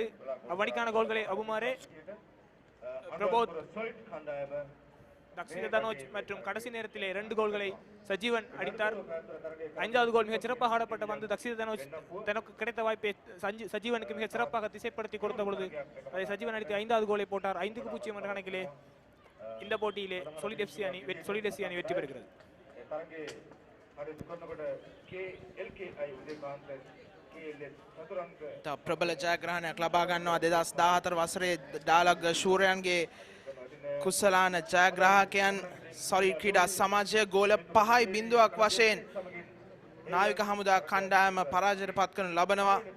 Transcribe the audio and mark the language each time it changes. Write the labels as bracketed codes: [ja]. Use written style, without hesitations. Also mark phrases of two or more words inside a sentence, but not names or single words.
[ta] அவ்வணிக்கான கோல்களை அபுமாரே, பிரபோத், தக்ஷித தனோஜ் மற்றும் கடைசி நேரத்திலே 2 கோல்களை சஜீவன் அடித்தார். 5வது கோல் மிகச் சிறப்பாக ஆடப்பட்ட வந்து தக்ஷித தனோஜ் தனக்கு கிடைத்த வாய்ப்பை சஜீவனுக்கு மிகச் சிறப்பாக திசைப்படுத்தி கொடுத்த பொழுது அதை சஜீவன் அடித்து 5வது கோலை போட்டார். 5-0 என்ற கணக்கிலே இந்த போட்டியிலே சொலிட் எஸ்சி அணி வெற்றி பெறுகிறது. [si] ප්‍රබල ජයග්‍රහණයක් ලබා ගන්නවා 2014 වසරේ ඩයලොග් ශූරයන්ගේ කුසලාන ජයග්‍රාහකයන් සොලිඩ් ක්‍රීඩා සමාජය ගෝල 5-0ක් වශයෙන් නාවික හමුදා කණ්ඩායම පරාජයට පත් කරනු ලබනවා.